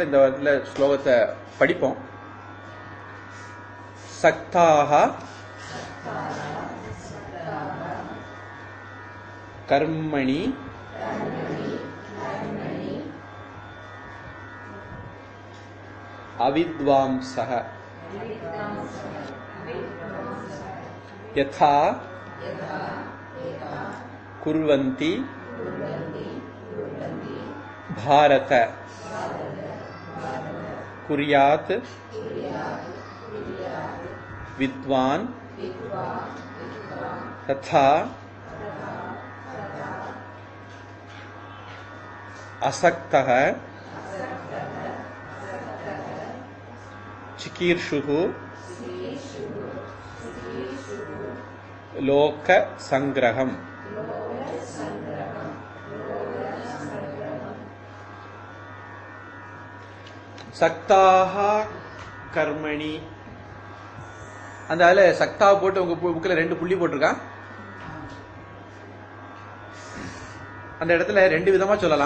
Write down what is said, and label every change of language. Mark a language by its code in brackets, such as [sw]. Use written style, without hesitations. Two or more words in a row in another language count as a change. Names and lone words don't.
[ta] இந்த வாரத்தில் ஸ்லோகத்தை படிப்போம். [sa] सक्ताः कर्मणि अविद्वांसः यथा कुर्वन्ति भारत कुर्यात् विद्वान् तथा असक्तः चिकीर्षुः लोक संग्रहम्। सक्ताः कर्मणि, [ta] அந்த சக்தா போட்டு உங்க புக்ல 2 புள்ளி போட்டிருக்கான். அந்த இடத்துல 2 விதமா சொல்லலாம்.